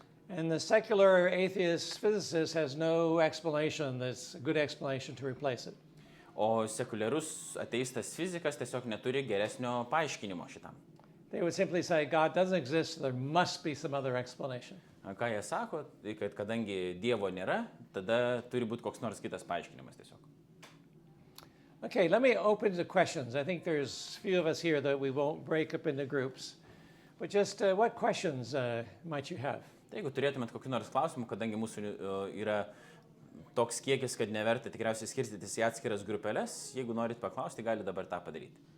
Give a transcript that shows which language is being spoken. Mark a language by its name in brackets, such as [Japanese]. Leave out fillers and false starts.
[English] And the secular atheist physicist has no explanation that's a good explanation to replace it. [Lithuanian] O sekuliarus ateistas fizikas tiesiog neturi geresnio paaiškinimo šitam. [English] They would simply say God doesn't exist, so there must be some other explanation. [Lithuanian] Ką jie sako, tai kad kadangi Dievo nėra, tada turi būti koks nors kitas paaiškinimas tiesiog. [English] Okay, let me open the questions. I think there's a few of us here that we won't break up into groups. But just what questions might you have? [Lithuanian] Tai jeigu turėtumėt kokių nors klausimų, kadangi mūsų yra toks kiekis, kad neverta tikriausiai skirstytis į atskiras grupelės, jeigu norit paklausti, gali dabar tą padaryti.